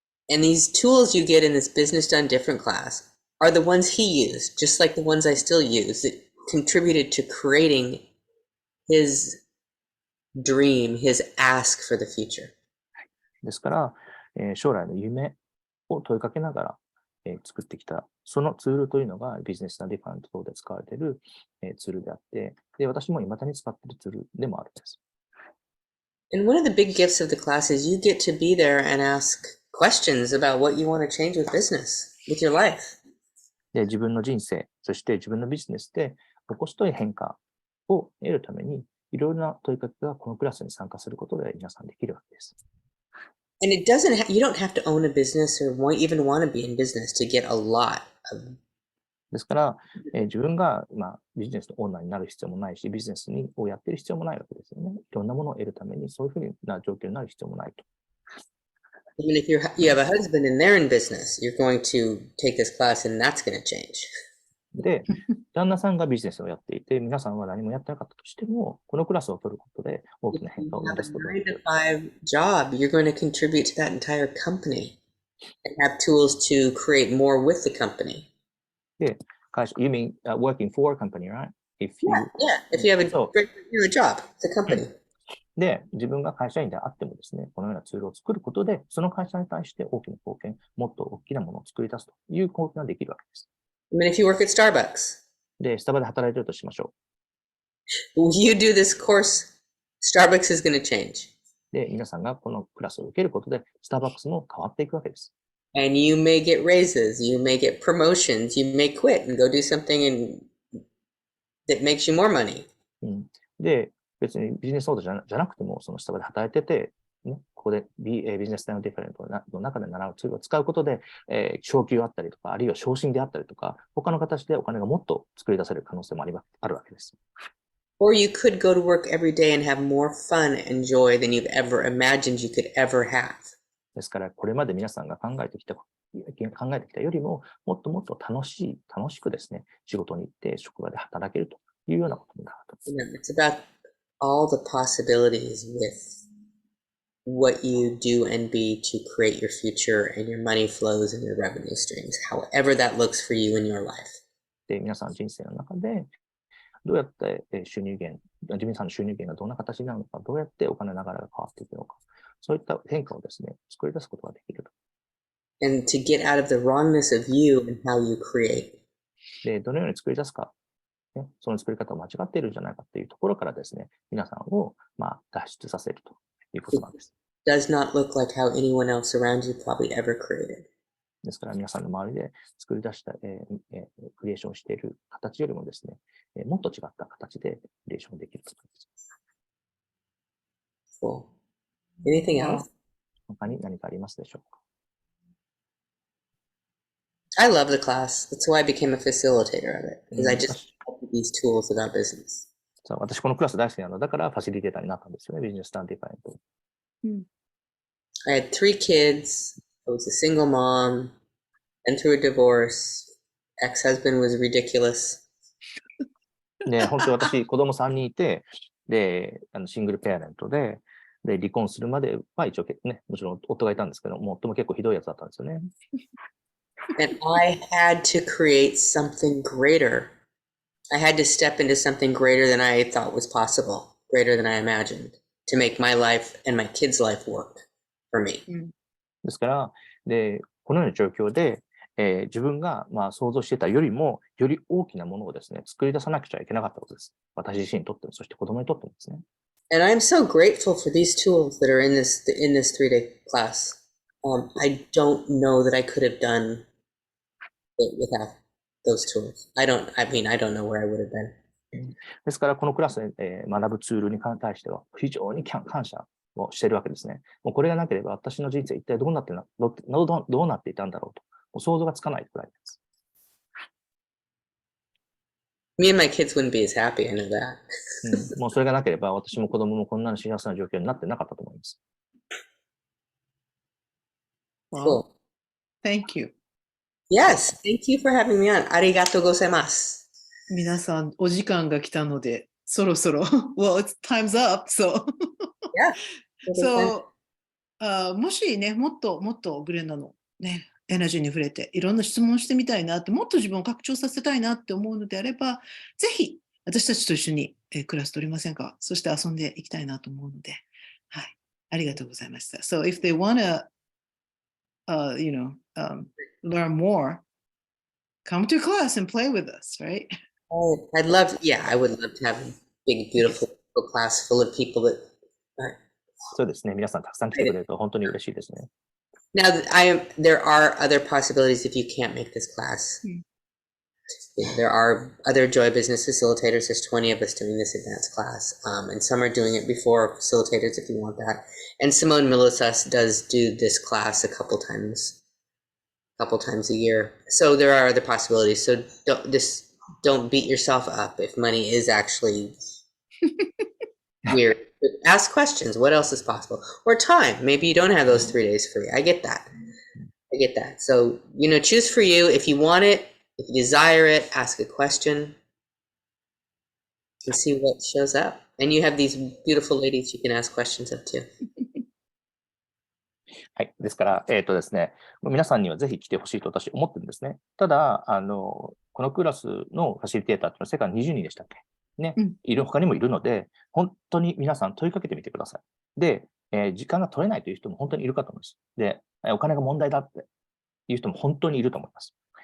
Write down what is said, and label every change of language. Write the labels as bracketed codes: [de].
[en] And these tools you get in this Business Done Different class are the ones he used, just like the ones I still use, that contributed to creating his dream, his ask for the future. [ja] ですから、将来の夢を問いかけながら、作ってきた、そのツールというのがビジネスなディファレントで使われている、ツールであって、で、私も未だに使っているツールでもあるんです。 [en] And one of the big gifts of the class is you get to be there and ask questions about what you want to change with business, with your life. [ja] で、自分の人生、そして自分のビジネスで起こしたい変化を得るために、いろいろな問いかけがこのクラスに参加することで皆さんできるわけです。 [en] And you don't have to own a business or even want to be in business to get a lot of. [ja] ですから、自分が、ビジネスのオーナーになる必要もないし、ビジネスをやっている必要もないわけですよね。いろんなものを得るために、そういうふうな状況になる必要もないと。 [en] Even if you have a husband and they're in business, you're going to take this class and that's going to change. [ja] で、旦那さんがビジネスをやっていて、皆さんは何もやってなかったとしても、このクラスを取ることで大きな変化を [en] You [ja] 生み [en] have [ja] できる。 [en] 5 job, you're going to contribute to that entire company and have tools to create more with the company. で、You mean working for a company, right? If you, Yeah. If you have a [ja] そう [en] great job, it's a company. [ja] で、自分が会社員であってもですね、このようなツールを作ることで、その会社に対して大きな貢献、もっと大きなものを作り出すという貢献ができるわけです。 [en] I mean, if you work at Starbucks, [ja] で、スタバで働いているとしましょ [en] you do this course, Starbucks is going to change. [ja] う。で、皆さんがこのクラスを受けることで、スターバックスも変わっていくわけです。 [en] And you may get raises, you may get promotions, you may quit and go do something that makes you more money. [ja] で、別にビジネスオーダーじゃなくても、そのスタバで働いてて、ね、ここでビジネスのディファレントの中で習うツールを使うことで、昇給あったりとか、あるいは昇進であったりとか、他の形でお金がもっと作り出せる可能性もあるわけです。 [en] Or you could go to work every day and have more fun and joy than you've ever imagined you could ever have. [ja] ですから、これまで皆さんが考えてきたよりも、もっともっと楽しくですね、仕事に行って職場で働けるというようなことになると。 [en] It's about all the possibilities with what you do and be to create your future and your money flows and your revenue streams, however that looks for you in your life. [ja] で、皆さんの人生の中で、どうやって自分さんの収入源がどんな形になるのか、どうやってお金の流れが変わっていくのか、そういった変化をですね、作り出すことができると。 [en] And to get out of the wrongness of you and how you create. [ja] で、どのように作り出すか、ね、その作り方を間違っているんじゃないかっていうところからですね、皆さんを、脱出させるということなんです。 [en] Does not look like how anyone else around you probably ever created. [ja] ですから皆さんの周りで作り出した、クリエーションしている形よりもですね、もっと違った形でクリエーションできると思います。 [en] Cool. Anything else? [ja] 他に何かありますでしょうか？ [en] I love the class. That's why I became a facilitator of it. Because I just these tools about business. [ja] 私このクラス大好きなのだからファシリテーターになったんですよね、ビジネススタンディファイント。 [en] I had 3 kids. I was a single mom. Went through a divorce. Ex-husband was ridiculous. [ja] で、本当に私、子供3人いて、で、シングルペアレントで、離婚するまでは一応ね、もちろん夫がいたんですけど、夫も結構ひどいやつだったんですよね。 [en] And I had to create something greater. I had to step into something greater than I thought was possible, greater than I imagined, to make my life and my kids' life work for me. [ja] ですから、このような状況で、自分が想像していたよりも、より大きなものをですね、作り出さなくちゃいけなかったことです。私自身にとっても、そして子供にとってもですね。 [en] And I'm so grateful for these tools that are in this 3-day class. I don't know that I could have done it without those tools. I don't know where I would have been. [ja] ですから、このクラスで、学ぶツールに対しては、非常に感謝をしているわけですね。もうこれがなければ、私の人生一体どうなっていたんだろうと。もう想像がつかないくらいです。 [en] Me and my kids wouldn't be as happy, I know that. [ja] もうそれがなければ、私も子供もこんな幸せな状況になってなかったと思います。 [en] Cool. Thank you. Yes, thank you for having me on. [ja] ありがとうございます。皆さん、お時間が来たので、そろそろ、 [en] well, it's time's up, so. Yeah. [ja] So, もしね、もっとグレナのね、エナジーに触れて、いろんな質問してみたいなって、もっと自分を拡張させたいなって思うのであれば、ぜひ、私たちと一緒にクラス取りませんか？そして遊んでいきたいなと思うので、はい。ありがとうございました。 [en] So, if they wanna, learn more, come to class and play with us, right? I would love to have a big, beautiful class full of people that are. [ja] そうですね。皆さんたくさん来てくれると本当に嬉しいですね。 [en] Now, there are other possibilities if you can't make this class. There are other Joy Business facilitators. There's 20 of us doing this advanced class. And some are doing it before facilitators if you want that. And Simone Milisas does do this class a couple times a year. So there are other possibilities. So don't beat yourself up if money is actually weird. Ask questions. What else is possible? Or time. Maybe you don't have those 3 days free. I get that. So, choose for you. If you want it, if you desire it, ask a question and see what shows up. And you have these beautiful ladies you can ask questions of too. [ja] はい。ですから、ですね、皆さんにはぜひ来てほしいと私思ってるんですね。ただ、このクラスのファシリテーターっていうのは世界20人でしたっけね、他にもいるので、本当に皆さん問いかけてみてください。で、時間が取れないという人も本当にいるかと思います。で、お金が問題だっていう人も本当にいると思います。